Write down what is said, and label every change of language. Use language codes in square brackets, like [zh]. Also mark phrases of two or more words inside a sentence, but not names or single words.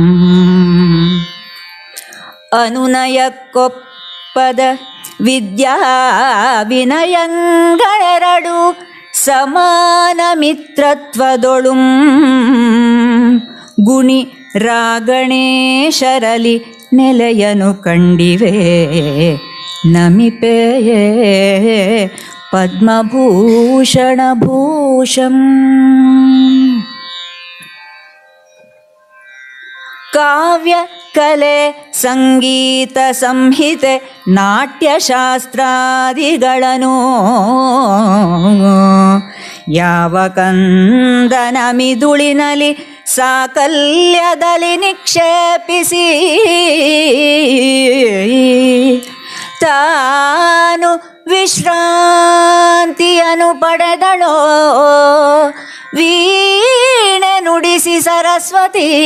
[kn] ಅನುನಯಕ್ಕೊಪ್ಪದ ವಿದ್ಯಾ ವಿನಯಂಗಳೆರಡು ಸಮಾನ ಮಿತ್ರತ್ವದೊಳುಂ ಗುಣಿ ರಾಗಣೇಶರಲಿ ನೆಲೆಯನು ಕಂಡಿವೆ ನಮಿಪೆಯೇ ಪದ್ಮಭೂಷಣಭೂಷಂ. ಕಾವ್ಯ ಕಲೆ ಸಂಗೀತ ಸಂಹಿತೆ ನಾಟ್ಯಶಾಸ್ತ್ರಾದಿಗಳನ್ನು ಯಾವ ಕಂದನ ಮಿದುಳಿನಲ್ಲಿ ಸಾಕಲ್ಯದಲ್ಲಿ ನಿಕ್ಷೇಪಿಸಿ ತಾನು ವಿಶ್ರಾಂತಿಯನ್ನು ಪಡೆದಳೋ ವೀಣೆ ನುಡಿಸಿ ಸರಸ್ವತಿ.